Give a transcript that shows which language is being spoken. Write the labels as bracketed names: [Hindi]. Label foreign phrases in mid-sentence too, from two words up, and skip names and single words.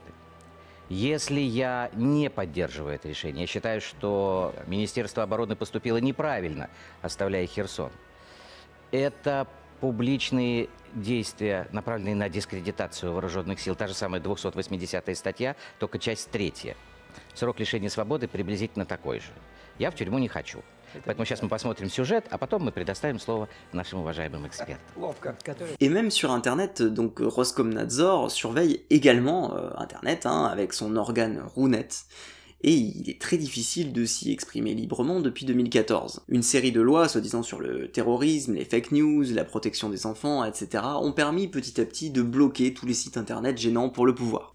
[Russian] Если я не поддерживаю это решение, я считаю, что Министерство обороны поступило неправильно, оставляя Херсон, это публичные действия, направленные на дискредитацию вооруженных сил. Та же самая 280 статья, только часть 3. Срок лишения свободы приблизительно такой же. Я в тюрьму не хочу. Poэтому сейчас мы посмотрим сюжет, а потом мы предоставим слово нашим уважаемым экспертам. [French] Et même sur Internet, donc Roskomnadzor surveille également Internet avec son organe Runet. Et il est très difficile de s'y exprimer librement depuis 2014. Une série de lois, soi-disant sur le terrorisme, les fake news, la protection des enfants, etc., ont permis petit à petit de bloquer tous les sites internet gênants pour le pouvoir.